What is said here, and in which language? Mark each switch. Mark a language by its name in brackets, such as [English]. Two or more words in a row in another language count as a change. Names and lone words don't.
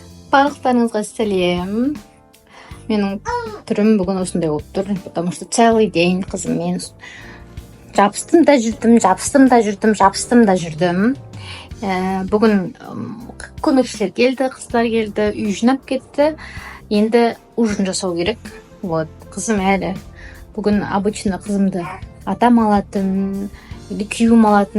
[Kazakh] Барлықтарыңызға сәлем. Менің түрім бүгін осындай болып тұр, [Russian] потому что целый день [Kazakh] қызыммен жабыстым да жүрдім. Бүгін көмекшілер келді, қыздар келді, үй жинап кетті. Енді ужин жасау керек. Вот, қызым әлі. Бүгін обычно қызымды атам алатын, или күйеуім алатын.